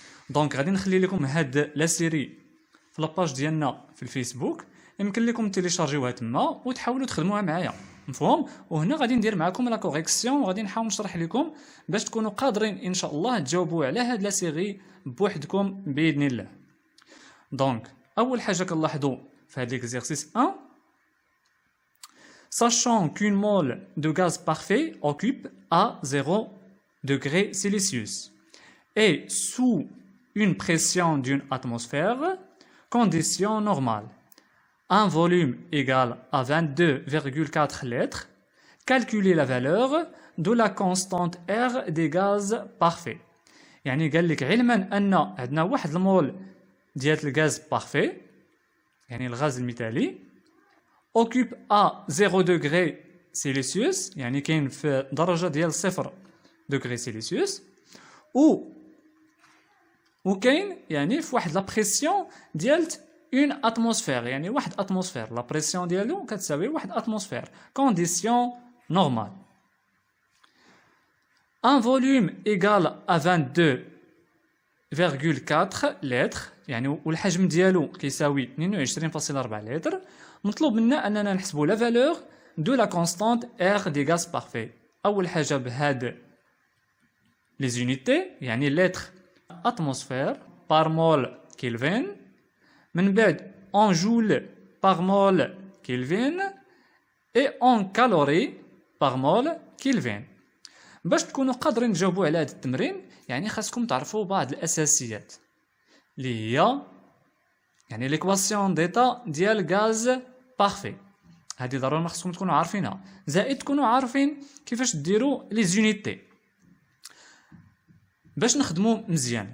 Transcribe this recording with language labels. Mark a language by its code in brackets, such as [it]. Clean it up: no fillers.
[ar] دونك غادي نخلي لكم هاد لا سيري في لاباج ديالنا في الفيسبوك، يمكن لكم تيليشارجيوها تما وتحاولوا تخدموها معايا، مفهوم؟ وهنا غادي ندير معكم لا كوريكسيون وغادي نحاول نشرح لكم باش تكونوا قادرين ان شاء الله تجاوبوا على هاد لا سيري بوحدكم باذن الله. [fr] دونك اول حاجه كنلاحظوا في هاد ليكزارسيس 1، sachant qu'une mole de gaz parfait occupe à 0 degré Celsius et sous une pression d'une atmosphère, condition normale, un volume égal à 22,4 litres, calculer la valeur de la constante R des gaz parfaits. [ar] يعني قال لك علما أن عندنا واحد المول ديال الغاز بارفي، يعني الغاز المثالي، occupe à 0 degré Celsius، يعني كاين في درجة ديال 0 degré Celsius، وكاين يعني في واحد لا بريسيون ديال اون اتموسفير، يعني واحد اتموسفير لا بريسيون ديالو كتساوي واحد اتموسفير، كونديسيون نورمال. ان فوليوم ايغال ا 22,4 لتر، يعني والحجم ديالو كيساوي 22.4 لتر. [fr] مطلوب منا اننا نحسبوا لا فالور دو لا كونستانت ار دي غاز بارفي. اول حاجه بهاد لي زونيتي، يعني لتر atmosphère par mole Kelvin، من بعد en joule par mole Kelvin et en calories par mole Kelvin. [ar] باش تكونوا قادرين تجاوبوا على هذا التمرين يعني خاصكم تعرفوا بعض الاساسيات اللي هي يعني ليكواسيون ديتا ديال غاز بارفي، هذه ضروري خاصكم تكونوا عارفينها، زائد تكونوا عارفين كيفاش ديروا لي زونيتي باش نخدموا مزيان.